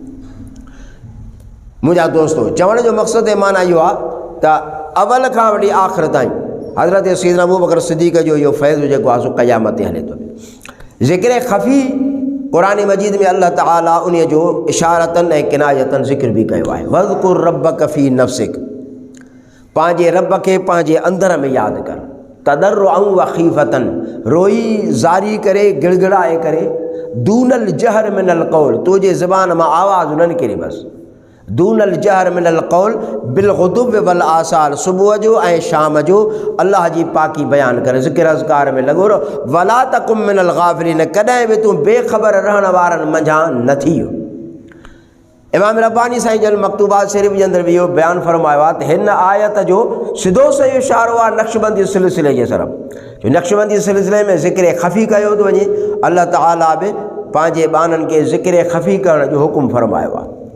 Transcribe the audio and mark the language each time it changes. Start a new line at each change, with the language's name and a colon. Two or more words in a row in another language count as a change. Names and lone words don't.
Sindhi: मुंहिंजा दोस्तो, चवण जो मक़सदु ऐं माना इहो आहे त अवल खां वठी आख़िर ताईं हज़रत सैयदना अबू बकर सिद्दीक़ जो इहो फैज़ जेको आहे सो क़यामत ते हले थो। ज़िक्र ख़फ़ी क़ुरान मजीद में अल्लाह ताला उन जो इशारतन ऐं किनायतन ज़िक्र बि कयो आहे।
Arabic: واذكر ربك في نفسك,
Sindhi: पंहिंजे रब खे पंहिंजे अंदर में यादि कर।
Arabic: تضرعا وخيفة,
Sindhi: रोई ज़ारी करे गिड़गिड़ाए करे।
Arabic: دون الجهر من القول,
Sindhi: तुंहिंजे ज़बान मां आवाज़ न निकिरे बसि।
Arabic: دون الجهر من القول بالغدو والآصال,
Sindhi: सुबुह जो ऐं शाम जो अल्लाह जी पाकी बयानु करे, ज़िक्र अज़कार में लॻो रहो।
Arabic: ولا تكن من الغافلين,
Sindhi: कॾहिं बि तूं बेख़बर रहण वारनि मंझां न थी। इमाम रब्बानी साईं जन मकतूबात शरीफ़ जे अंदरि बि इहो बयानु फ़रमायो आहे त हिन आयत जो सिधो सही इशारो आहे नक्शबंदी सिलसिले जे तरफ़, जो नक्शबंदी सिलसिले में ज़िक्र ख़फ़ी कयो थो वञे। अल्लाह ताला बि पंहिंजे बाननि खे ज़िक्र ख़फ़ी करण जो हुकुम फ़रमायो आहे।